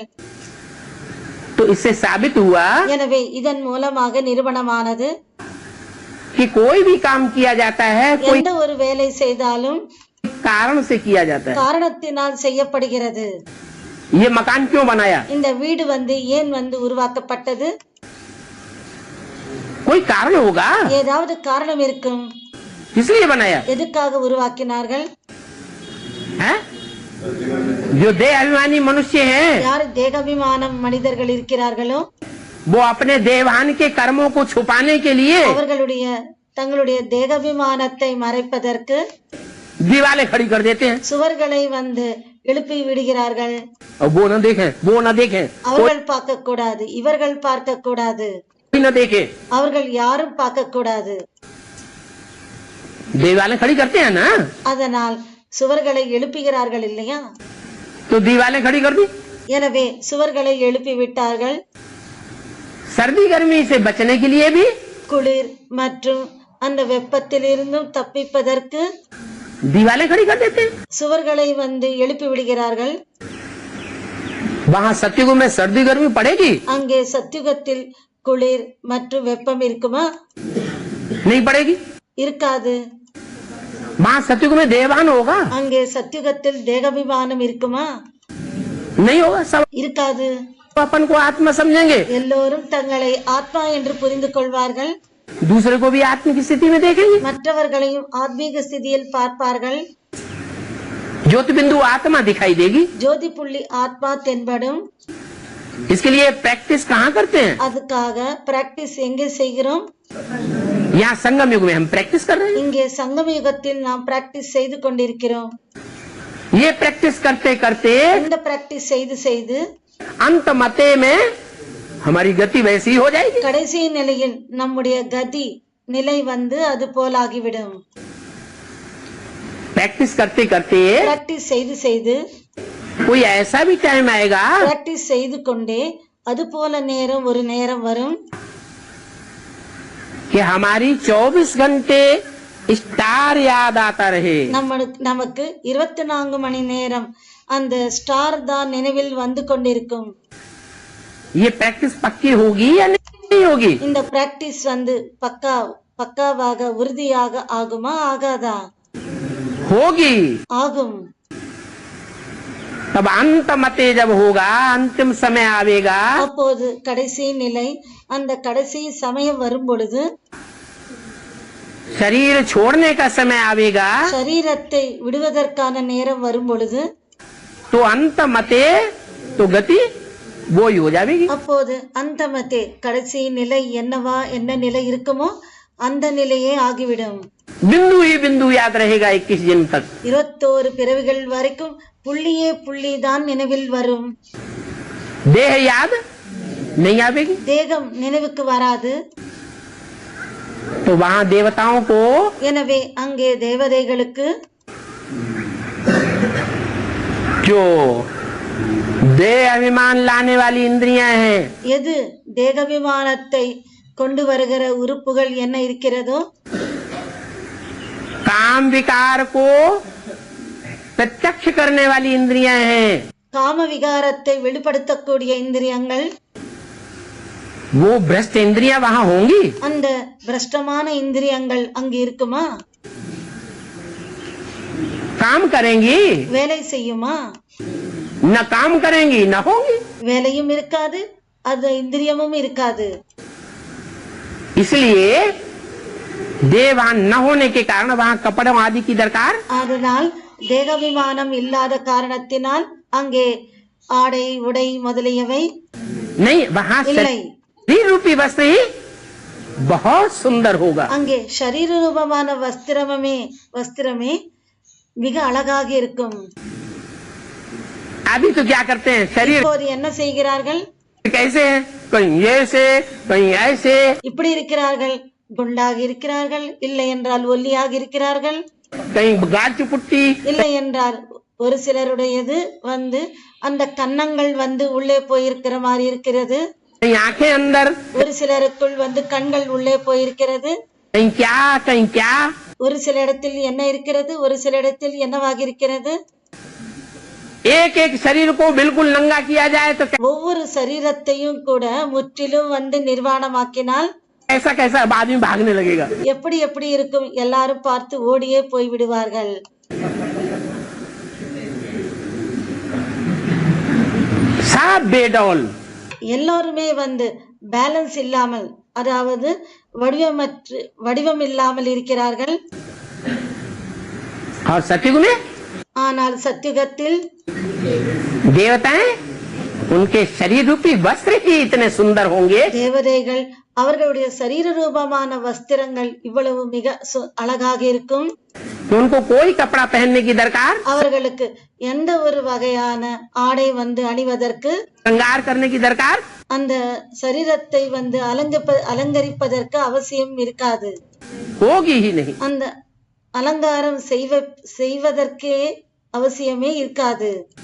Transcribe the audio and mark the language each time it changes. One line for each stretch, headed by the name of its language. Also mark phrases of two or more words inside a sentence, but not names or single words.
Hindi: तो इससे साबित हुआ
Tamil: எனவே இதன் மூலமாக நிரூபணமானது,
Hindi: कि कोई भी काम किया जाता है कोई
Tamil: எந்த ஒரு வேலை செய்தாலும்
Hindi: कारण से किया जाता है.
Tamil: காரணத்தினால் செய்யப்படுகிறது.
Hindi: ये मकान क्यों बनाया?
Tamil: இந்த வீடு ஏன் உருவாக்கப்பட்டது?
Hindi: कोई कारण होगा,
Tamil: ஏதாவது காரணம் இருக்கும்.
Hindi: इसलिए बनाया
Tamil: எதுக்காக உருவாக்கினார்கள்?
Hindi: है? जो देह अभिमानी मनुष्य हैं
Tamil: யார் தேகாபிமானம் மனிதர்கள் இருக்கிறார்களோ
Hindi: वो अपने देवान के कर्मों को छुपाने के लिए
Tamil: அவர்களுடைய தங்களுடைய தேகாபிமானத்தை மறைப்பதற்கு
Hindi: दीवारें खड़ी कर देते हैं.
Tamil: சுவர்களை எழுப்பி விடுகிறார்கள்.
Hindi: और वो न देखें, वो न देखें,
Tamil: அவர்கள் பார்க்க கூடாது, இவர்கள் பார்க்க கூடாது,
Hindi: कोई न देखे.
Tamil: அவர்கள் யாரும் பார்க்க கூடாது.
Hindi: दीवारें खड़ी करते हैं ना,
Tamil: அதனால் சுவர்களை எழுப்புகிறார்கள் இல்லையா?
Hindi: तो दीवारें खड़ी कर दी.
Tamil: எனவே சுவர்களை எழுப்பி விட்டார்கள்.
Hindi: सर्दी गर्मी से बचने के लिए भी
Tamil: குளிர் மற்றும் அந்த வெப்பத்திலிருந்தும் தப்பிப்பதற்கு
Hindi: दीवारें खड़ी कर देते हैं.
Tamil: சுவர்களை எழுப்பி விடுகிறார்கள்.
Hindi: वहाँ सत्युग में सर्दी गर्मी पड़ेगी?
Tamil: அங்கே சத்யுகத்தில் குளிர் மற்றும் வெப்பம் இருக்குமா?
Hindi: नहीं पड़ेगी.
Tamil: இருக்காது.
Hindi: वहाँ सत्युग में देवान होगा?
Tamil: அங்கே சத்யுகத்தில் தேகாபிமானம் இருக்குமா?
Hindi: नहीं होगा. सब
Tamil: இருக்காது.
Hindi: अपन को आत्मा समझेंगे,
Tamil: எல்லோரும் தங்களை ஆத்மா என்று புரிந்து கொள்வார்கள்.
Hindi: दूसरे को भी आत्मा की स्थिति में देखेंगे.
Tamil: மற்றவர்களையும் ஆத்மீக ஸ்திதியில் பார்ப்பார்கள்.
Hindi: ज्योति बिंदु आत्मा दिखाई देगी.
Tamil: ஜோதி புள்ளி ஆத்மா தென்படும்.
Hindi: इसके लिए प्रैक्टिस कहाँ करते हैं?
Tamil: அதுக்காக பிராக்டிஸ் எங்கே செய்கிறோம்?
Hindi: यहाँ संगम युग में हम प्रैक्टिस कर रहे हैं।
Tamil: இங்கே சங்கம யுகத்தில் நாம் பிராக்டிஸ் செய்து கொண்டிருக்கிறோம்.
Hindi: ये प्रैक्टिस करते करते
Tamil: இந்த பிராக்டிஸ் செய்து செய்து
Hindi: अंत मते में हमारी गति वैसी हो जाएगी।
Tamil: கடைசி நிலையில் நம்முடைய கதி நிலை வந்து அது போலாகிவிடும்.
Hindi: प्रैक्टिस करते करते
Tamil: பிராக்டிஸ் செய்து செய்து
Hindi: कोई ऐसा भी टाइम आएगा
Tamil: பிராக்டிஸ் செய்து கொண்டே அது போல நேரம் ஒரு நேரம் வரும்
Hindi: कि हमारी 24 घंटे स्टार याद आता रहे।
Tamil: நமக்கு 24 மணி நேரம் அந்த ஸ்டார் தான் நினைவில் வந்து கொண்டிருக்கும்.
Hindi: ये प्रैक्टिस पक्की होगी या नहीं होगी?
Tamil: இந்த பிராக்டிஸ் வந்து பக்காவாக உறுதியாக ஆகுமா ஆகாதா?
Hindi: होगी।
Tamil: ஆகும்.
Hindi: तब अंत मते जब होगा, अंतिम समय आवेगा,
Tamil: அப்போது கடைசி நிலை அந்த கடைசி சமயம் வரும் பொழுது
Hindi: शरीर छोड़ने का समय आवेगा,
Tamil: சரீரத்தை விடுவதற்கான நேரம் வரும் பொழுது
Hindi: तो अंत मते तो गति वो ही हो जाएगी।
Tamil: அப்போது அந்தமத்தே கடைசி நிலை என்ன நிலை இருக்குமோ அந்த நிலையே ஆகிவிடும்.
Hindi: बिंदु ही बिंदु याद रहेगा 21 जन्म तक।
Tamil: 21 பிறவிகள் வரைக்கும் புள்ளியே புள்ளி தான் நினைவில் வரும்.
Hindi: देह याद नहीं आवेगी,
Tamil: தேகம் நினைவுக்கு வராது.
Hindi: तो वहाँ देवताओं को
Tamil: எனவே அங்கே தேவதைகளுக்கு
Hindi: जो देह अभिमान लाने वाली इंद्रियां हैं,
Tamil: எது தேகாபிமானத்தை கொண்டு வருகிற உறுப்புகள் என்ன இருக்கிறதோ
Hindi: काम विकार को प्रत्यक्ष करने वाली इंद्रियां हैं,
Tamil: காம விகாரத்தை வெளிப்படுத்தக்கூடிய இந்திரியங்கள்
Hindi: वो भ्रष्ट इंद्रियां वहाँ होंगी?
Tamil: அந்த பிரஷ்டமான இந்திரியங்கள் அங்கு இருக்குமா?
Hindi: काम करेंगी?
Tamil: வேலை செய்யுமா?
Hindi: न काम करेंगी न होंगी।
Tamil: வேலையும் இருக்காது அது இந்திரியமும் இருக்காது.
Hindi: इसलिए देह वहाँ न होने के कारण वहाँ कपड़ों आदि की दरकार
Tamil: அதனால் தேகாபிமானம் இல்லாத காரணத்தினால் அங்கே ஆடை உடை முதலியவை
Hindi: नहीं, वहाँ
Tamil: இல்லை.
Hindi: शरीर रूपी वस्त्र ही बहुत सुंदर होगा।
Tamil: அங்கே ஷரீர ரூபமான வஸ்திரமே மிக அழகாக இருக்கும்.
Hindi: अभी तो क्या करते हैं, शरीर
Tamil: இப்போது என்ன செய்கிறார்கள்?
Hindi: कैसे है, कहीं ऐसे कहीं ऐसे,
Tamil: இப்படி இருக்கிறார்கள், குண்டாக இருக்கிறார்கள், இல்லை என்றால் ஒல்லியாக இருக்கிறார்கள்,
Hindi: कहीं गाच पुट्टी,
Tamil: இல்லை என்றால் ஒரு சிலருடையது வந்து அந்த கன்னங்கள் வந்து உள்ளே போயிருக்கிற மாதிரி இருக்கிறது,
Hindi: कहीं आंखें अंदर,
Tamil: ஒரு சிலருக்குள் வந்து கண்கள் உள்ளே போயிருக்கிறது,
Hindi: कहीं क्या,
Tamil: ஒரு சில இடத்தில் என்ன இருக்கிறது, ஒரு சில இடத்தில் என்னவாக இருக்கிறது.
Hindi: एक एक शरीर को बिल्कुल नंगा किया जाए तो
Tamil: ஒவ்வொரு சரீரத்தையும் கூட முற்றிலும் வந்து நிர்வாணமாக்கினால்
Hindi: कैसा कैसा आदमी भागने लगेगा।
Tamil: எப்படி எப்படி இருக்கும், எல்லாரும் பார்த்து ஓடியே போய் விடுவார்கள்.
Hindi: सब बेडौल,
Tamil: எல்லாருமே வந்து பேலன்ஸ் இல்லாமல், அதாவது வடிவம் இல்லாமல் இருக்கிறார்கள்.
Hindi: और सतयुग में
Tamil: ஆனால் சத்யுகத்தில்
Hindi: देवताएं उनके शरीर रूपी वस्त्र ही इतने सुंदर होंगे,
Tamil: தேவதைகள் அவர்களுடைய சரீர ரூபமான வஸ்திரங்கள் இவ்வளவு மிக அழகாக இருக்கும்.
Hindi: तो उनको कोई कपड़ा पहनने की दरकार,
Tamil: அவர்களுக்கு எந்த ஒரு வகையான ஆடை வந்து அணிவதற்கு,
Hindi: श्रृंगार करने की दरकार
Tamil: அந்த சரீரத்தை வந்து அலங்கரிப்பதற்கு அவசியம் இருக்காது.
Hindi: होगी ही नहीं।
Tamil: அந்த அலங்காரம் செய்வதற்கே அவசியமே இருக்காது.